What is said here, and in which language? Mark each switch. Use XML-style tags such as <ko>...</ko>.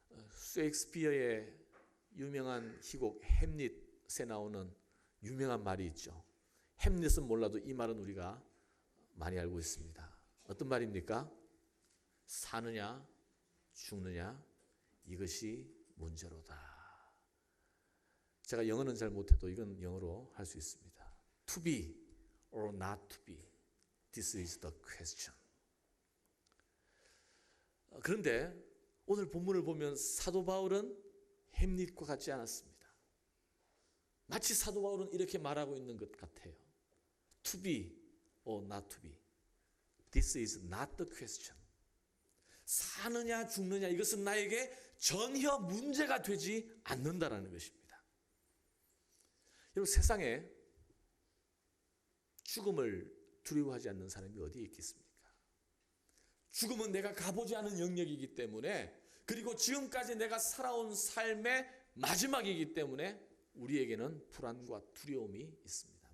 <ko>셰익스피어의 유명한 희곡 햄릿에 나오는 유명한 말이 있죠. 햄릿은 몰라도 이 말은 우리가 많이 알고 있습니다. 어떤 말입니까? 사느냐 죽느냐 이것이 문제로다. 제가 영어는 잘 못해도 이건 영어로 할 수 있습니다.</ko> <en>To be or not to be, this is the question.</en> <ko>그런데 오늘 본문을 보면 사도 바울은 햄릿과 같지 않았습니다. 마치 사도 바울은 이렇게 말하고 있는 것 같아요.</ko> <en>To be or not to be, this is not the question.</en> <ko>사느냐 죽느냐 이것은 나에게 전혀 문제가 되지 않는다라는 것입니다. 여러분, 세상에 죽음을 두려워하지 않는 사람이 어디에 있겠습니까? 죽음은 내가 가보지 않은 영역이기 때문에, 그리고 지금까지 내가 살아온 삶의 마지막이기 때문에 우리에게는 불안과 두려움이 있습니다.</ko>